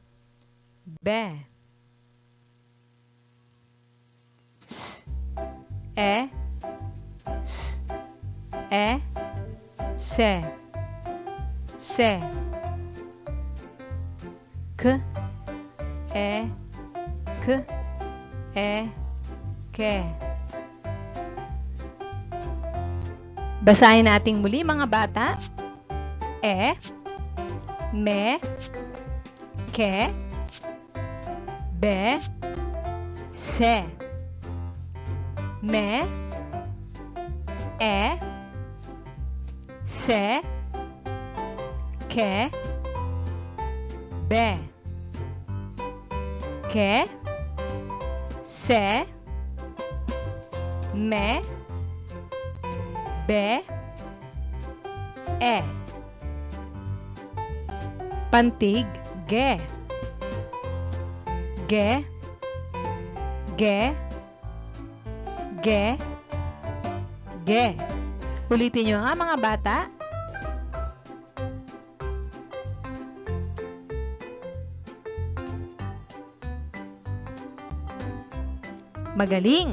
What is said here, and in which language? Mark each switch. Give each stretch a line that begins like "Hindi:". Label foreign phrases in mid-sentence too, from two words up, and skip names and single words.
Filipino: S. Se. Ke. Basahin nating muli mga bata. Me. Ke. Be. Se. Me. Se. Ke. Be. Ke. Se. Me. Be. Pantig Ge. Ulitin nyo nga mga bata. Magaling.